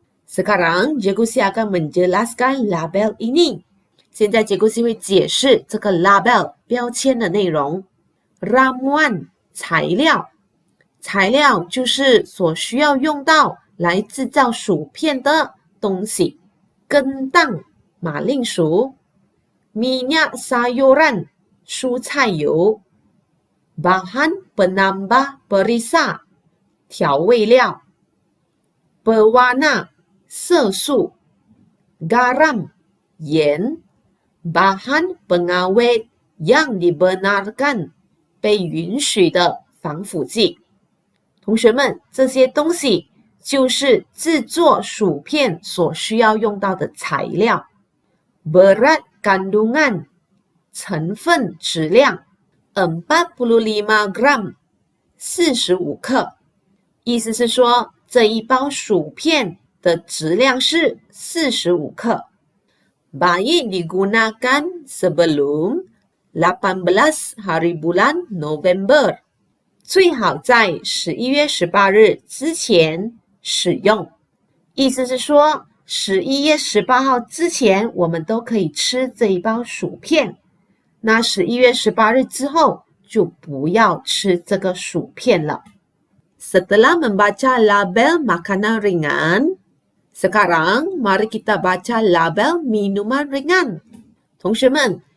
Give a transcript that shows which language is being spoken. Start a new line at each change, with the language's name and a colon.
Malay: Sekarang, Cikgu Si akan menjelaskan label ini.
Chinese: 现在Cikgu Si会解释这个 label 标签的内容。 Ramuan 材料，材料就是所需要用到来制造薯片的东西。
Malay: Kentang
Chinese: 马铃薯
Malay: Minyak sayuran
Chinese: 蔬菜油
Malay: Bahan penambah perisa
Chinese: 调味料
Malay: Pewarna
Chinese: 色素
Malay: Garam
Chinese: 盐
Malay: Bahan pengawet yang dibenarkan
Chinese: 被允许的防腐剂。同学们，这些东西就是制作薯片所需要用到的材料。
Malay: Berat kandungan
Chinese: 成分质量45 gram 45克，意思是说这一包薯片的质量是45克。
Malay: Baik digunakan sebelum 18 hari bulan November，
Chinese: 最好在11月18日之前使用。意思是说11月18号之前我们都可以吃这一包薯片。那11月18日之后就不要吃这个薯片了。
Malay: Setelah membaca label makanan ringan, sekarang mari kita baca label minuman ringan.
Chinese: 同学们，